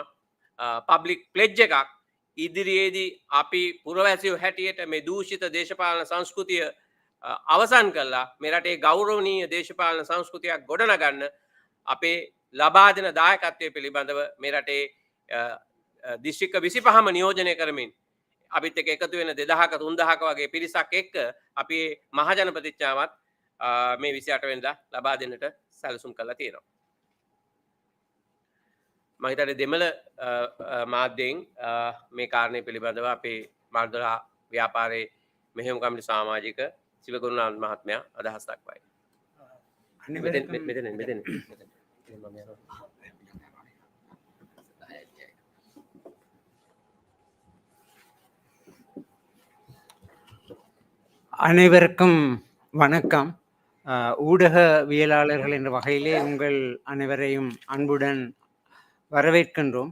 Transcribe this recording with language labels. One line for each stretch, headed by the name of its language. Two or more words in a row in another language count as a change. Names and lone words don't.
English: public pledge
Sinhala: එකක් ඉදිරියේදී අපි පුරවැසියෝ හැටියට මේ දූෂිත දේශපාලන සංස්කෘතිය අවසන් කළා මේ රටේ ගෞරවනීය දේශපාලන සංස්කෘතියක් ගොඩනගන්න අපේ ලබා දෙන දායකත්වය පිළිබඳව මේ රටේ දිස්ත්‍රික්ක 25ම නියෝජනය කරමින් අපිත් එක්ක එකතු වෙන 2000ක 3000ක වගේ පිරිසක් එක්ක අපි මහජන ප්‍රතිඥාවත් මේ 28 වෙනිදා ලබා දෙන්නට සැලසුම් කරලා තියෙනවා. මම හිතන්නේ දෙමළ මාධ්‍යයෙන් මේ කාරණේ පිළිබඳව අපේ මාර්ගදලා ව්‍යාපාරයේ මෙහෙයුම් කමිටු සමාජික සිවගුරුනාත් මහත්මයා අදහස් දක්වයි. මෙතන
Tamil: அனைவருக்கும் வணக்கம். ஊடகவியலாளர்கள் என்ற வகையிலே உங்கள் அனைவரையும் அன்புடன் வரவேற்கின்றோம்.